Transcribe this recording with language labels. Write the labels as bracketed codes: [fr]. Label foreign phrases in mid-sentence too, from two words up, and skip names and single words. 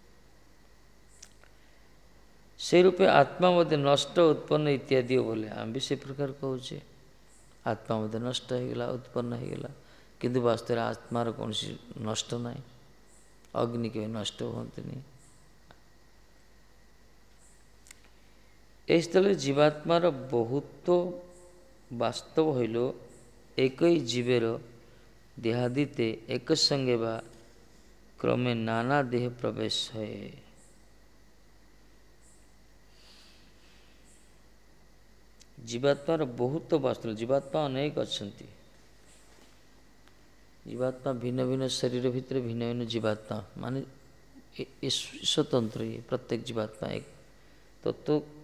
[or] ସେ ରୂପେ ଆତ୍ମା ମଧ୍ୟ ନଷ୍ଟ ଉତ୍ପନ୍ନ ଇତ୍ୟାଦି ବୋଲେ ଆମେ ବି ସେ ପ୍ରକାର କହୁଛେ, ଆତ୍ମା ମଧ୍ୟ ନଷ୍ଟ ହେଇଗଲା ଉତ୍ପନ୍ନ ହେଇଗଲା, କିନ୍ତୁ ବାସ୍ତବରେ ଆତ୍ମାର କୌଣସି ନଷ୍ଟ ନାହିଁ, ଅଗ୍ନି କେବେ ନଷ୍ଟ ହୁଅନ୍ତିନି। ଏହି ସ୍ଥଳରେ ଜୀବାତ୍ମାର ବହୁତ ବାସ୍ତବ ହଇଲ [bn] একই জীবের দেহাদিতে এক সঙ্গে বা ক্রমে নানা দেহে প্রবেশ হয়। [or] ଜୀବାତ୍ମାର ବହୁତ ବାସ୍ତବ, ଜୀବାତ୍ମା ଅନେକ ଅଛନ୍ତି, ଜୀବାତ୍ମା ଭିନ୍ନ ଭିନ୍ନ ଶରୀର ଭିତରେ ଭିନ୍ନ ଭିନ୍ନ ଜୀବାତ୍ମା ମାନେ ସ୍ୱତନ୍ତ୍ର ଇଏ ପ୍ରତ୍ୟେକ ଜୀବାତ୍ମା ଏକ ତତ୍ଵ